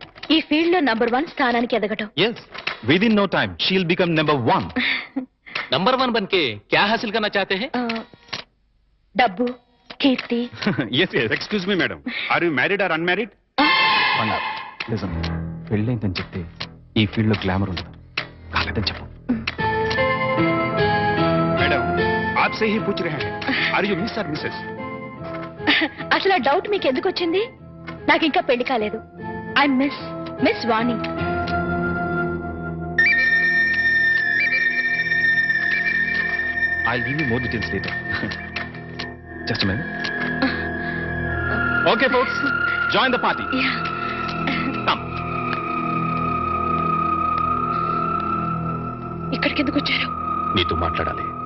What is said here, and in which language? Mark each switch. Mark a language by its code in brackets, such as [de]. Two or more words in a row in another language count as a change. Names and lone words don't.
[te] ఈ ఫీల్డ్ లో నంబర్ 1 స్థానానికి ఎదగటం. [en] Yes, within no time she'll become number 1. [hi] नंबर 1 बनके क्या हासिल करना चाहते हैं? [te] డబ్బు, కీర్తి. [en] Yes. excuse me madam, are you married or unmarried? [te] నిజం, పెళ్ళైందని చెప్తే ఈ ఫీల్డ్ లో గ్లామర్ ఉండదు. కాలేదని చెప్పు. మేడం, [hi] आपसे ही पूछ रहे हैं, [en] are you Miss or Mrs? [te] అసలు ఆ డౌట్ మీకు ఎందుకు వచ్చింది? నాకు ఇంకా పెళ్లి కాలేదు. [en] I Miss Vani. I'll give you more details later. Just a minute. Okay, folks, join the party. Come. [te] ఇక్కడికి ఎందుకు వచ్చారు? నీతో మాట్లాడాలి.